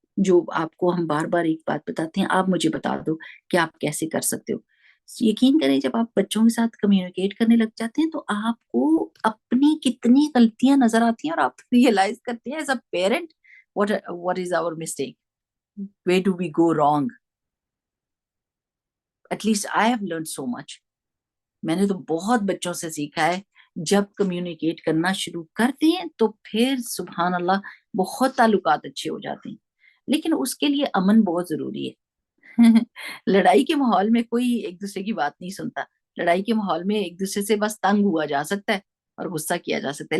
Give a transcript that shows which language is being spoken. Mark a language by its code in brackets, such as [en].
[ur] جو آپ کو ہم بار بار ایک بات بتاتے ہیں, آپ مجھے بتا دو کہ آپ کیسے کر سکتے ہو. یقین کریں جب آپ بچوں کے ساتھ کمیونیکیٹ کرنے لگ جاتے ہیں تو آپ کو اپنی کتنی غلطیاں نظر آتی ہیں اور آپ ریئلائز کرتے ہیں [en] As a parent what is our mistake, where do we go wrong. At least I have learned so much. [ur] میں نے تو بہت بچوں سے سیکھا ہے, جب کمیونیکیٹ کرنا شروع کرتے ہیں تو پھر سبحان اللہ بہت تعلقات اچھے ہو جاتے ہیں. لیکن اس کے لیے امن بہت ضروری ہے. لڑائی کے ماحول میں کوئی ایک دوسرے کی بات نہیں سنتا. لڑائی کے ماحول میں ایک دوسرے سے بس تنگ ہوا جا سکتا ہے اور غصہ کیا جا سکتا ہے.